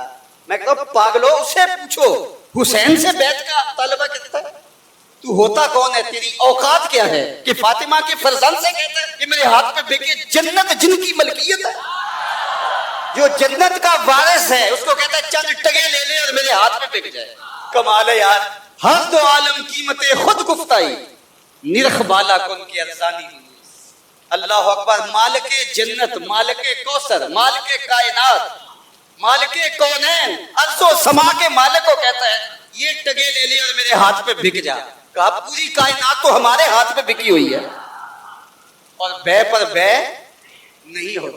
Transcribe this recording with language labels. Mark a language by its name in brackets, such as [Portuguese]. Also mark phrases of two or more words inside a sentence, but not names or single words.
[Urdu] میں کہتا ہوں پاگلو، اسے پوچھو حسین سے بیعت کا مطالبہ کرتا ہے. تو ہوتا کون ہے؟ تیری اوقات کیا ہے کہ فاطمہ کے فرزند سے کہتا ہے کہ میرے ہاتھ پہ بکے؟ جنت جن کی ملکیت ہے، جو جنت کا وارث ہے، اس کو کہتا ہے چند ٹگے لے لے اور میرے ہاتھ پہ بک جائے. کمال ہے یار. [Persian] ہر دو عالم قیمت خود گفتائی، نرخ بالا کن کی ارزانی. [Arabic] اللہ اکبر. [Urdu] مالک جنت، مالک کوثر، مالک کائنات، مالک کونین، ارض و سما کے مالک کو کہتا ہے یہ ٹگے لے لے اور میرے ہاتھ پہ بک جا. کہا پوری کائنات تو ہمارے ہاتھ پہ بکی ہوئی ہے اور بے پر بے نہیں ہوتی.